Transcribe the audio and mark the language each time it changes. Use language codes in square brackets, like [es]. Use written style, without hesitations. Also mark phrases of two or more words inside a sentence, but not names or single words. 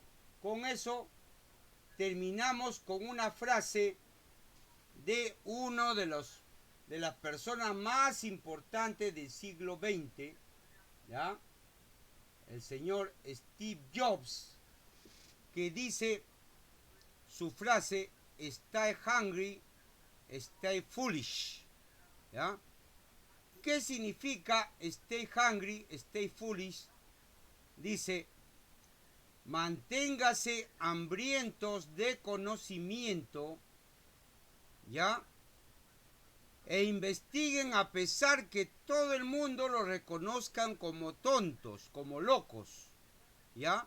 [es] Con eso terminamos con una frase de uno de las personas más importantes del siglo XX, ¿ya? El señor Steve Jobs, que dice su frase: [en] "Stay hungry, stay foolish", [es] ¿ya? ¿Qué significa [en] stay hungry, stay foolish? [es] Dice: manténgase hambrientos de conocimiento, ¿ya? E investiguen a pesar que todo el mundo lo reconozcan como tontos, como locos, ¿ya?